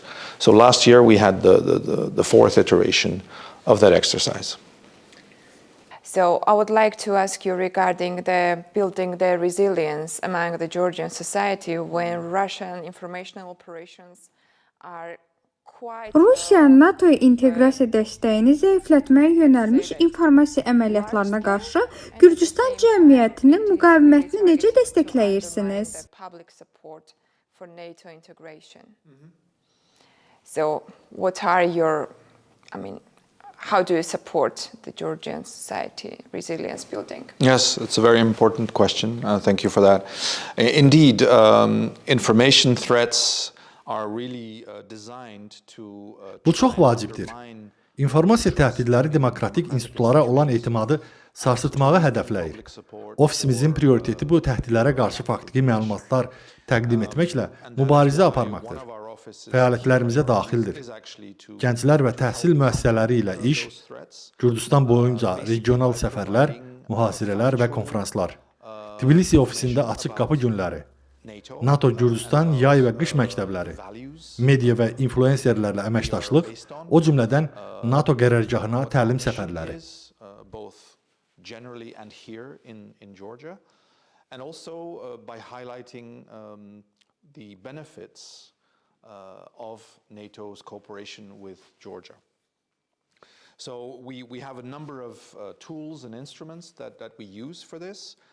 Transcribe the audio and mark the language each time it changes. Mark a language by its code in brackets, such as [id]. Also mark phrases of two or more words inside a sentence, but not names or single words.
[en] So last year we had the fourth iteration of that exercise. So I would like to ask you regarding the building the resilience among the Georgian society when Russian informational operations are quite [az] Rusiyanın NATO-ya inteqrasiya dəstəyini zəiflətməyə yönəlmiş informasiya əməliyyatlarına qarşı Gürcüstan cəmiyyətinin müqavimətini necə dəstəkləyirsiniz? [en] public support for NATO integration. So what are your, how do you support the Georgian society resilience building? Yes, it's a very important question. Thank you for that. Indeed, information threats are really designed to [az] Bu çox vacibdir. İnformasiya təhdidləri demokratik institutlara olan etimadı sarsıtmağı hədəfləyir. Ofisimizin prioriteti bu təhdidlərə qarşı faktiki məlumatlar təqdim etməklə mübarizə aparmaqdır. Fəaliyyətlərimizə daxildir. Gənclər və təhsil müəssisələri ilə iş, Gürcüstan boyunca regional səfərlər, mühasirələr və konfranslar, Tbilisi ofisində açıq qapı günləri, NATO Gürcüstan yay və qış məktəbləri, media və influencerlərlə əməkdaşlıq, o cümlədən NATO qərargahına təlim səfərləri. [en] Generally and here in Georgia, and also by highlighting the benefits of NATO's cooperation with Georgia. So we have a number of tools and instruments that we use for this.